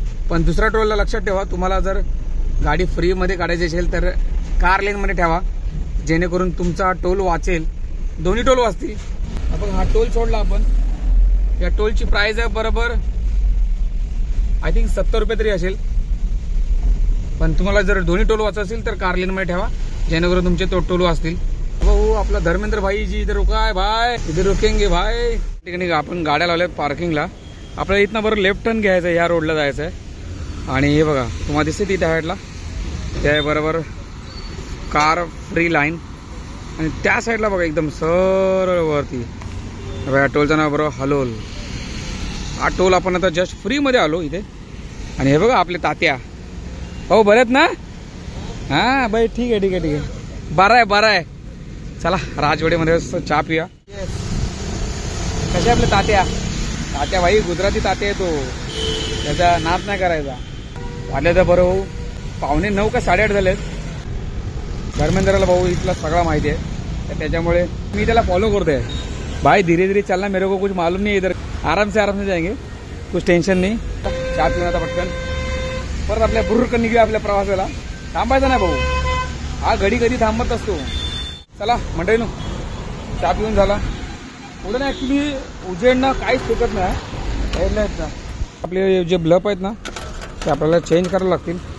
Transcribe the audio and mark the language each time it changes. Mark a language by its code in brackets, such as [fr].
[mr] पण दुसऱ्या टोलला लक्षात ठेवा, तुम्हाला जर गाडी फ्रीमध्ये काढायची असेल तर कार लेनमध्ये ठेवा, जेणेकरून तुमचा टोल वाचेल. दोन्ही टोल वाचतील. आपण हा टोल सोडला आपण. या टोलची प्राइस आहे बरोबर [en] I think [mr] 70 रुपये तरी असेल. पण तुम्हाला जर दोन्ही टोल वाचत असेल तर कार लेनमध्ये ठेवा, जेणेकरून तुमचे तो टोल वाचतील. भाऊ आपला [hi] धर्मेंद्र भाई जी इधर रुका है भाई, इधर रुकेंगे भाई. [mr] ठिकाणी आपण गाड्या लावल्यात पार्किंगला. आपल्याला इथनं बरं लेफ्ट टर्न घ्यायचं आहे, या रोडला जायचं आहे. आणि हे बघा तुम्हाला दिसते तिथे साईडला ते आहे बरोबर कार फ्री लाईन. आणि त्या साईडला बघा एकदम सरळ वरती बघा टोलचं नाव बरोबर हलोल. हा टोल आपण आता जस्ट फ्रीमध्ये आलो इथे. आणि हे बघा आपले तात्या, हो बरेत ना? हां बाई ठीक आहे. बरं आहे. चला राजवाडीमध्ये चहा पिऊया. कसे आपले तात्या भाई गुजराती तात्या आहे तो, त्याचा नाद नाही करायचा. वाटले तर बरं भाऊ 9:15 का 8:30 झालेत. धर्मेंद्रला भाऊ इथला सगळा माहिती आहे, तर त्याच्यामुळे मी त्याला फॉलो करतोय. [hi] भाई धीरे धीरे चलना, मेरे को कुछ मालूम नहीं, इधर आराम से जाएंगे, कुछ टेन्शन नाही. [mr] चहा पिऊन आता पटकन परत आपल्या बुर्रकन निघूया आपल्या प्रवासाला. थांबायचं नाही भाऊ, हा घडी कधी थांबत असतो. चला मंडळीनो, चहा पिऊन झाला. पुढे ना ॲक्च्युली उजेडनं काहीच फेकत नाही. हेडलाईट ना आपले जे ब्लफ आहेत ना ते आपल्याला चेंज करायला लागतील.